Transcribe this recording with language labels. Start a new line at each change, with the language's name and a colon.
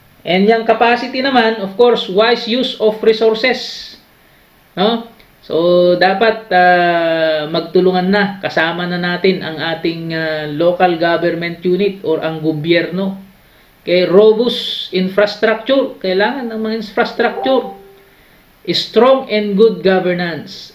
English: And yung capacity naman, of course, wise use of resources, no?
Filipino: So dapat magtulungan na, kasama na natin ang ating local government unit or ang gobyerno.
English: Okay, robust infrastructure, kailangan ng mga infrastructure. Strong and good governance.